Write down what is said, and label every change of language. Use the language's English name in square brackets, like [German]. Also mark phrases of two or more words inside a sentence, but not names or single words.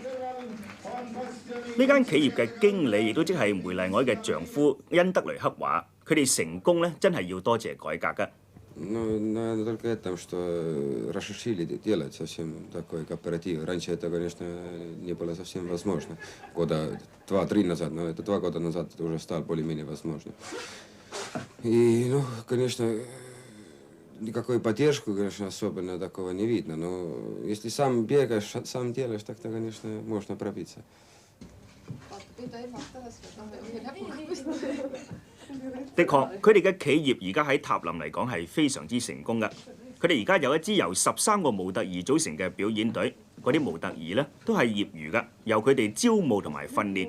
[Cantonese] 呢間企業嘅經理亦都即係梅麗愛嘅丈夫恩德雷克話：佢哋成功呢，真係要多謝改革㗎。 [Russian] Наверное, только это, что разрешили делать совсем такой кооператив. Раньше это, конечно, не было совсем возможно. Года 2-3 назад, но это 2 года назад это уже стало более-менее возможно. И, ну, конечно, никакой поддержку, конечно, особенно такого не видно. Но если сам бегаешь, сам делаешь, так-то, конечно, можно пробиться. [Cantonese] 的確，佢哋嘅企業而家喺塔林嚟講係非常之成功㗎。佢哋而家有一支由13個模特兒組成嘅表演隊，嗰啲模特兒呢都係業餘㗎，由佢哋招募同埋訓練。